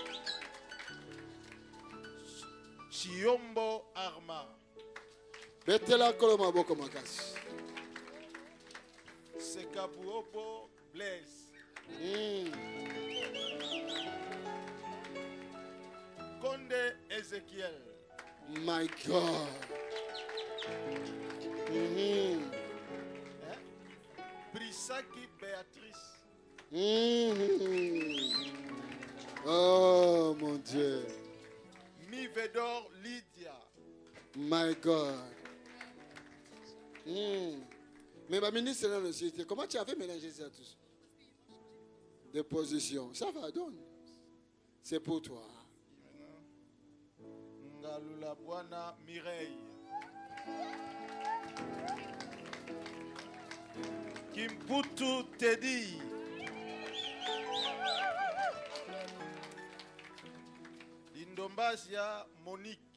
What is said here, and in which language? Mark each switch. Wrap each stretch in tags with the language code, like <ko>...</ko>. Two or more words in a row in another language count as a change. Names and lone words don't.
<ln>Chiombo Arma. Betela kolo maboko makasi. Sekabuobo Blaise. Konde Ezekiel.</ln> <en>My God. Brisaki Béatrice.</en> <fr>Oh mon Dieu. Mivedor Lydia.</fr> <en>My God.</en> <fr>Mais ma ministre est dans le site. Comment tu avais mélangé ça tous? Des positions. Ça va, donne. C'est pour toi. Ngalula Bwana Mireille. Kimputu Teddy. Lindombasia Monique.</fr>